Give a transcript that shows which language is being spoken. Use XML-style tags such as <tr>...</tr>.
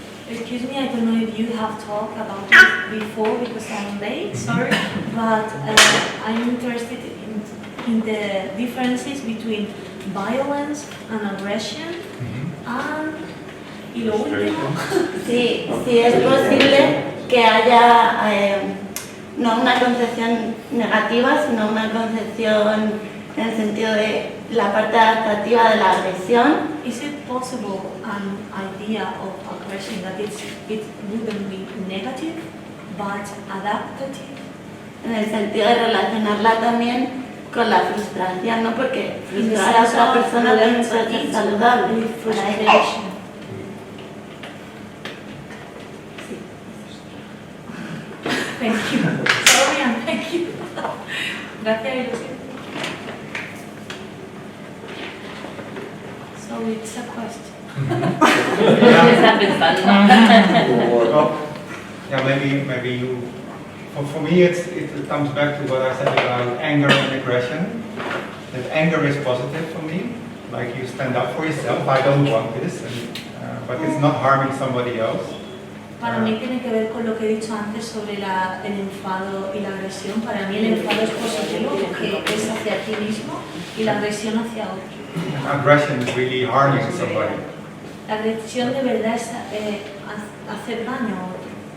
<en>Excuse me, I don't know if you have talked about this before because I'm late, sorry, but I'm interested in the differences between violence and aggression and</en> <es>y lo último. Sí, es posible que haya no una concepción negativa, sino una concepción en el sentido de la parte adaptativa de la agresión.</es> <en>Is it possible an idea of aggression that it wouldn't be negative but adaptative?</en> <es>En el sentido de relacionarla también con la frustración, ¿no? Porque frustrar a otra persona también puede ser saludable.</es> <en>Frustration. Thank you. Sorry and thank you.</en> <es>Gracias y lo siento.</es> <en>So it's a question.</en> <es>Está pensando.</es> <en>Well, yeah, maybe you. For me, it comes back to what I said about anger and aggression. That anger is positive for me, like you stand up for yourself. I don't want this, but it's not harming somebody else.</en> <es>Para mí tiene que ver con lo que he dicho antes sobre el enfado y la agresión. Para mí el enfado es positivo porque es hacia ti mismo y la agresión hacia otro.</es> <en>Aggression is really harming somebody.</en> <es>La agresión de verdad es hacer daño a otro.</es>